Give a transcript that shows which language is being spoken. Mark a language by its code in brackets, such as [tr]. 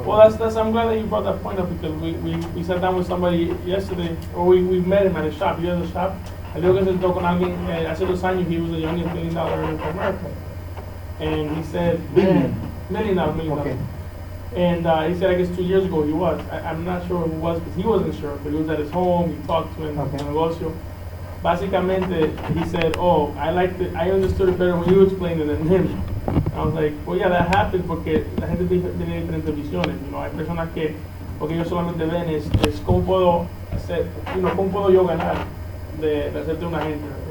[en] Well, I'm glad that you brought that point up because we sat down with somebody yesterday, or we met him at a shop. You had a shop. [es] El digo que se sentó con alguien hace 2 años. [en] He was the youngest $1 million in America, and he said, Billion. $1 million. Okay. And he said, I guess 2 years ago he was. I'm not sure who was because he wasn't sure, but he was at his home. He talked to him Okay. [es] en el negocio. [en] Básicamente, he said, oh, I understood it better when you explained it than him. I was like, well, yeah, that happens [es] porque la gente tiene diferentes visiones. [en] You know, [es] hay personas que lo que ellos solamente ven es cómo puedo hacer, cómo puedo yo ganar de hacerte una gente.